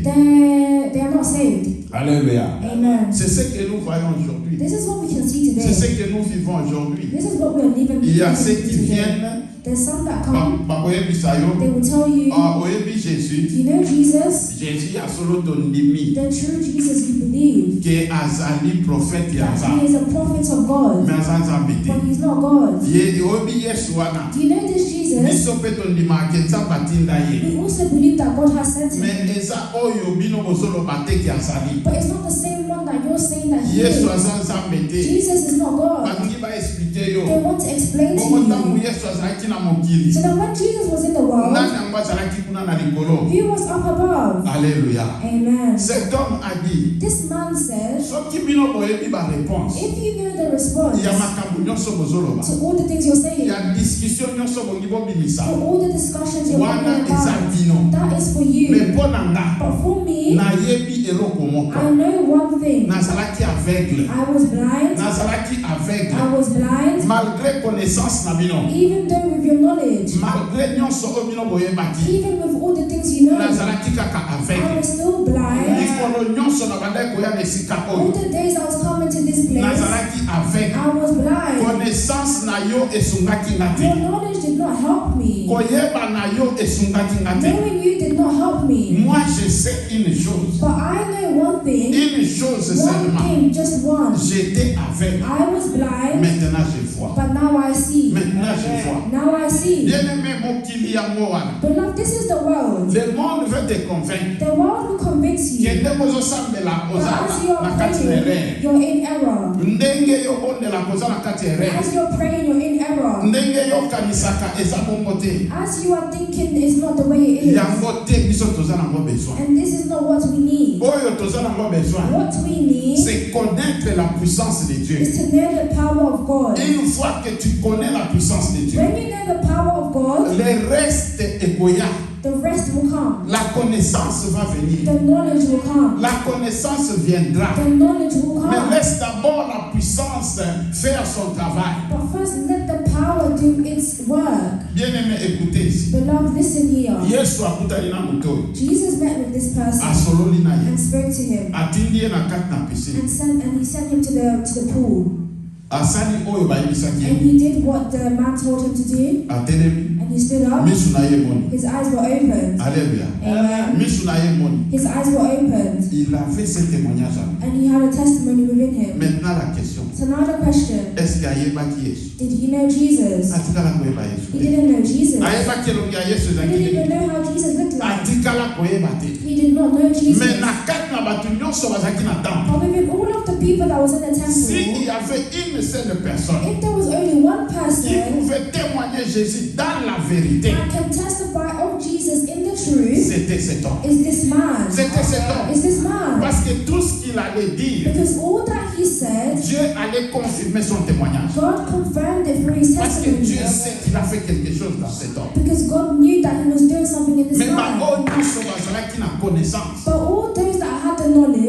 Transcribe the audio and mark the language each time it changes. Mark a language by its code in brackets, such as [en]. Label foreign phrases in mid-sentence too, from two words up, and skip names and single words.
[en] they are not saved. [fr] Alléluia. [en] Amen. [fr] C'est ce que nous voyons aujourd'hui. [en] This is what we can see [fr] C'est ce [en] today. [fr] que nous vivons aujourd'hui. [en] This is what we're living [fr] Il y a ceux qui [en] today. [fr] viennent, [en] There's some that come. [ln] bakoyebisa yo, [en] They will tell you, [ln] oyebi Jésus, [en] you know Jesus, [ln] Jésus a solo tondimi, [en] the true Jesus you believe, [ln] que azali prophète [en] that [ln] yaza, [en] he is a prophet of God, [ln] mais aza nzambe te. [en] but he's not God. [ln] Oyebi Yesu wana, [en] Do you know this Jesus? [ln] biso mpe tondima ke nzambe atinda ye. [en] We also believe that God has sent him, [ln] Mais eza oyo bino bozoloba te ke azali. [en] but it's not the same one that you're saying that he [ln] Yesu [en] is. [ln] aza nzambe te. [en] Jesus is not God. [ln] Balingi baexplike [en] They [ln] yo. [en] want to explain to [ln] Bongo ntango [en] you. [ln] Yesu azalaki na mokili, [en] So that when Jesus was in the world, [ln] nani yango azalaki kuna na likolo? [en] he was up above. [fr] Alléluia. [en] Amen. [fr] Cet homme a dit, [en] This man said, [ln] soki bino boyebi baréponse [en] if you know the response [ln] ya makambo nyonso bozoloba, [en] to all the things you're saying, [ln] ya discussion nyonso bongi bobimisa, [en] for all the discussions you're [ln] wana [en] having [ln] eza [en] about, [ln] bino. [en] that is for [fr] Mais [en] you. [ln] mpo na nga, [en] But for me, [ln] nayebi eloko [en] I [ln] moko. [en] know one thing. [ln] Nazalaki aveugle. [en] I was blind. [ln] Nazalaki aveugle. [en] I was blind. [fr] Malgré connaissance [ln] na bino, [en] Even though with your knowledge, [ln] malgré nyonso oyo bino boyebaki, [en] even with all the things you know, [ln] nazalaki kaka [en] I [ln] aveugle. [en] was still blind. [ln] Likolo nyonso na bandaki koya na esika [en] All [ln] oyo, [en] the days I was coming to this place, [ln] nazalaki aveugle. [en] I was blind. [ln] Connaissance na yo esungaki nga [en] Your [ln] te. [en] knowledge did not help me. [ln] Koyeba na yo esungaki nga te. [en] Knowing you did not help me. [fr] Moi, je sais une chose. [en] But I know one thing, [fr] Une chose [en] one [fr] seulement. [en] thing, just one. [fr] J'étais aveugle. [en] I was blind, [fr] Maintenant, je vois. [en] but now I see. [fr] Maintenant, je vois. [en] Now I see. [ln] Bien-aimé, mokili yango wana. [en] Beloved, this is the world. [fr] Le monde veut te convaincre. [en] The world will convince you [ln] Kende kozosambela [en] that as [ln] kozala [en] you're [ln] na kati ya [en] praying, [ln] erreur. [en] you're in error. [ln] Ndenge yo bondela koza na kati ya erreur. [en] As you're praying, you're in error. [ln] Ndenge yo kanisaka eza bongo te. [en] As you are thinking, it's not the way it is. [ln] Yango te biso toza nango besoin. [en] And this is not what we need. [ln] Oyo toza nango besoin. [en] What we need [fr] C'est connaître la puissance de Dieu. [en] is to know the power of God. [fr] Une fois que tu connais la puissance de Dieu, [en] When you know the power of God, [fr] le reste est goya. [en] the rest will come. [fr] La connaissance va venir. [en] The knowledge will come. [fr] La connaissance viendra. [en] The knowledge will [fr] Mais [en] come. [fr] laisse d'abord la puissance faire son travail. [en] But first, let the power do its work. [fr] Bien-aimé, écoutez ici. [en] Beloved, listen here. [ln] Yesu akutani na muto. [en] Jesus met with this person [ln] Asololi na ye. [en] and spoke to him [ln] Atindi ye na kati na piscine. [en] and he sent him to the pool. [ln] Asali oyo bayebisaki [en] And [ln] ye. [en] he did what the man told him to do, [ln] Atelemi. [en] and he stood up. [ln] Misu na ye moni. [en] His eyes were opened. [fr] Alléluia. [en] Amen. [ln] Misu na ye moni. [en] His eyes were opened, [fr] Il avait ce témoignage. [en] and he had a testimony within him. [fr] Maintenant la question. [en] So now the question: [fr] Est-ce qu'il [ln] ayebaki Yesu? [en] did he know Jesus? [ln] Atikala koyeba Yesu. [en] He didn't know Jesus. [ln] Ayebaki elongi ya Yesu [en] He didn't even [ln] ezalaki. [en] know how Jesus looked like. [ln] Atikala koyeba te. [en] He did not know Jesus. [ln] Mais na kati na bato nyonso bazalaki na temple. [en] But within all of the people that was in the [fr] S'il [en] temple, [fr] y avait une seule personne [en] if there was only one [fr] qui [en] person [fr] pouvait témoigner Jésus dans la vérité, [en] that can testify of Jesus in the truth, [fr] c'était cet homme. [en] is this man. [fr] C'était cet homme. [en] Is this man. [fr] Parce que tout ce qu'il allait dire, [en] Because all that he said, [fr] Dieu allait confirmer son témoignage. [en] God confirmed it through his [fr] Parce que [en] testimony. [fr] Dieu sait qu'il a fait quelque chose dans cet homme. [en] Because God knew that he was doing something in this [fr] Mais [en] man. [ln] bango nyonso bazalaki na connaissance. [en] But all those that had the knowledge,